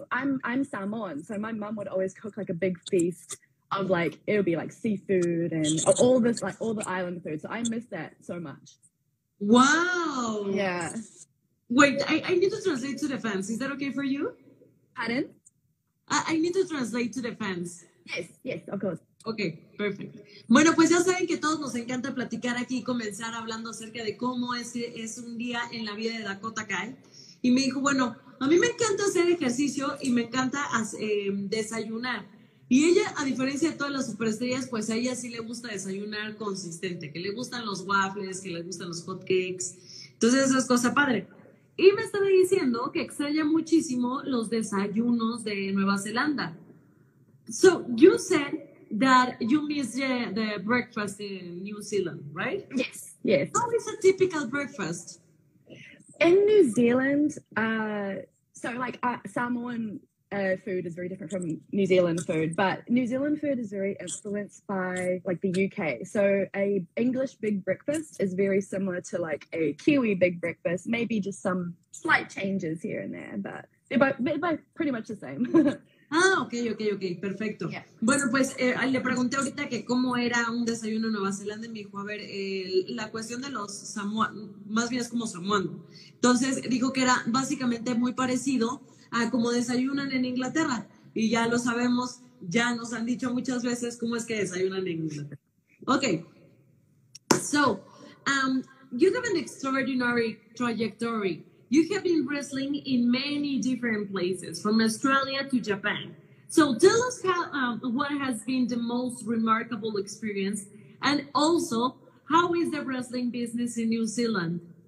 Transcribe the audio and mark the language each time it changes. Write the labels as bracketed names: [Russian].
[English] I'm Samoan, so my mum would always cook like a big feast of like it would be like seafood and all this like all the island food. So I miss that so much. Wow. Yeah. Wait, I need to translate to the fans. Is that okay for you? Pardon? I need to translate to the fans. Yes, of course. [Spanish] Ok, perfecto. Bueno, pues ya saben que todos nos encanta platicar aquí y comenzar hablando acerca de cómo es un día en la vida de Dakota Kai. Y me dijo, bueno, a mí me encanta hacer ejercicio y me encanta desayunar. Y ella, a diferencia de todas las superestrellas, pues a ella sí le gusta desayunar consistente, que le gustan los waffles, que le gustan los hot cakes. Entonces eso es cosa padre. Y me estaba diciendo que extraña muchísimo los desayunos de Nueva Zelanda. [English] So you said that you miss the breakfast in New Zealand, right? Yes. How is a typical breakfast? In New Zealand, so like Samoan food is very different from New Zealand food, but New Zealand food is very influenced by like the UK. So a English big breakfast is very similar to like a Kiwi big breakfast, maybe just some slight changes here and there, but they're both pretty much the same. [Spanish] Ah, ok, perfecto. Yeah. Bueno, pues le pregunté ahorita que cómo era un desayuno en Nueva Zelanda y me dijo, a ver, la cuestión de los samoanos, más bien es como samoano. Entonces dijo que era básicamente muy parecido a como desayunan en Inglaterra. Y ya lo sabemos, ya nos han dicho muchas veces cómo es que desayunan en Inglaterra. [English] Ok, so, you have an extraordinary trajectory. You have been wrestling in many different places, from Australia to Japan. So tell us what has been the most remarkable experience, and also how is the wrestling business in New Zealand?